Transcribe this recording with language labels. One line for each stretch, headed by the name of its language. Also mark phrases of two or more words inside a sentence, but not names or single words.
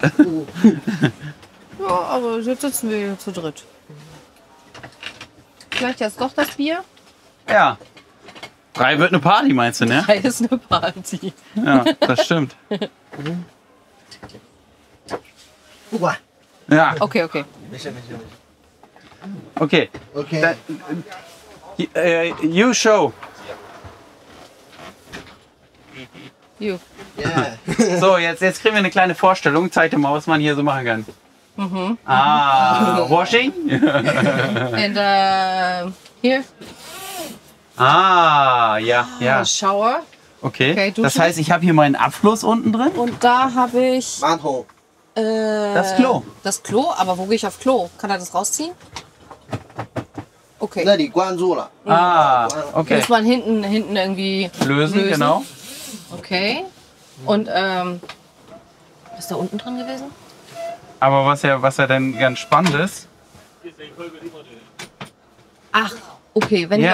German: Ja, aber jetzt sitzen wir hier zu dritt. Vielleicht jetzt doch das Bier? Ja. 3 wird eine Party, meinst du, ne? 3 ist eine Party. Ja, das stimmt. Ja. Okay. Okay. Okay.
English: You show. You. Yeah. So,
German: jetzt kriegen wir eine kleine Vorstellung. Zeig dir mal, was man hier so machen kann.
English: Washing? And here.
German: Ja.
English: Shower. Okay. Okay,
German: das duschen. heißt, ich habe hier meinen Abfluss unten drin. Und da habe ich Mantel. Das Klo. Das Klo, aber wo gehe ich auf Klo? Kann er das rausziehen? Okay.
Chinese: 那里关住了。
German: Okay. Muss man hinten irgendwie Lösen, genau. Okay. Und ist da unten drin gewesen? Aber was ja dann ganz spannend ist. Ach, okay. Wenn,